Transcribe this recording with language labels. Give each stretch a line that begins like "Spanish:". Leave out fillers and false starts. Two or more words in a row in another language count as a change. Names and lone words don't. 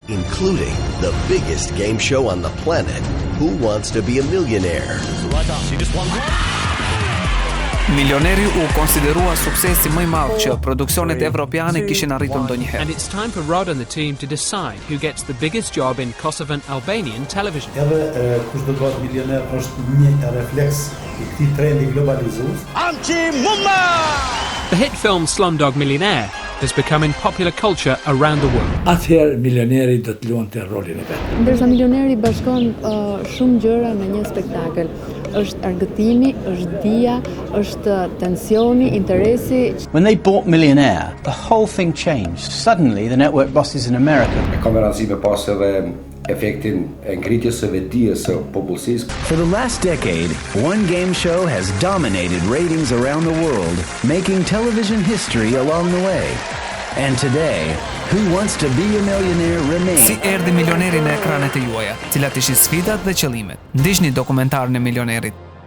English: including the biggest game show on the planet, Who Wants to Be a Millionaire?
Albanian: Milioneri u konsiderua suksesi më i madh që produksionet evropiane kishin arritur ndonjëherë.
English: And it's time for Rod and the team to decide who gets the biggest job in Kosovan Albanian television.
Albanian: Edhe kush do të bëhet milioner është një refleks i këtij trendi globalizues.
English: The hit film Slumdog Millionaire is becoming popular culture around the world.
Albanian: Atëherë milioneri do të luante rolin e vet. Ndërsa milioneri bashkon shumë gjëra në një spektakël. Është argëtimi, është dia, është tensioni, interesi.
English: When they bought Millionaire, the whole thing changed. Suddenly, the network bosses in America.
Albanian: Ka me rëndësi me pas edhe efektin e ngritjes së vetdijes së popullsisë.
English: For the last decade, one game show has dominated ratings around the world, making television history along the way. And today, Who Wants to Be a Millionaire remains.
Albanian: Si erdhi milioneri në ekranet e juaja, cilat ishin sfidat dhe qëllimet. Ndiqni dokumentarën e milionerit.